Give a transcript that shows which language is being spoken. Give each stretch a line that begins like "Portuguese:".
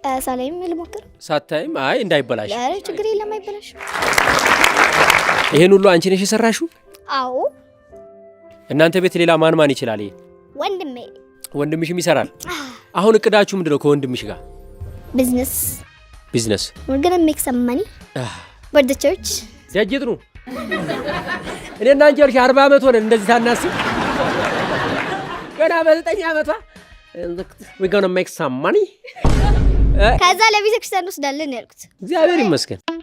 Amharic: ሳላይም ልሞክር። ሳታይም? አይ እንዳይበላሽ። አረ ችግር የለም አይበላሽ። ይሄን ሁሉ አንቺ ነሽ የሰራሽው? አዎ። እናንተ ቤት ሌላ ማን ይችላል? ይሄ ወንድሜ። ወንድምሽም ይሰራል? አሁን እቅዳችሁ ምንድነው ከወንድምሽ ጋር? ቢዝነስ።
English: We're gonna make some money for the church.
Amharic: ያጅጥሩ እኔና አንቺ 40 ዓመት ሆነን እንደዚህ ታናስብ ገና በ9 ዓመቷ
English: we're gonna make some money
Amharic: ከዛ ለቤተ ክርስቲያን ወስዳለን ያልኩት። እግዚአብሔር ይመስገን።